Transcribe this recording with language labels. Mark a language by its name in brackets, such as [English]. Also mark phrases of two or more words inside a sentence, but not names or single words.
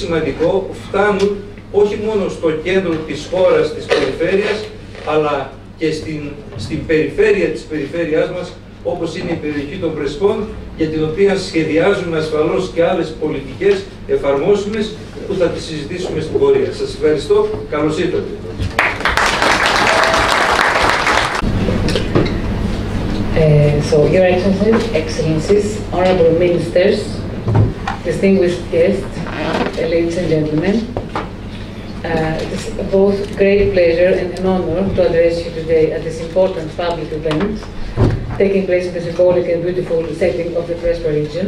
[Greek] σημαντικό, φτάνουν όχι μόνο στο κέντρο της χώρας, της περιφέρειας, αλλά και και στην περιφέρεια της περιφέρειάς μας, όπως είναι η περιοχή των Πρεσπών, για την οποία σχεδιάζουμε ασφαλώς και άλλες πολιτικές εφαρμόσιμες που θα τις συζητήσουμε στην πορεία. Σας ευχαριστώ. Καλώς ήρθατε. [English] So, Your Excellencies, Excellencies, Honorable Ministers, distinguished guests, ladies and gentlemen, it is both great pleasure and an honor to address you today at this important public event taking place in the symbolic and beautiful setting of the Prespa region.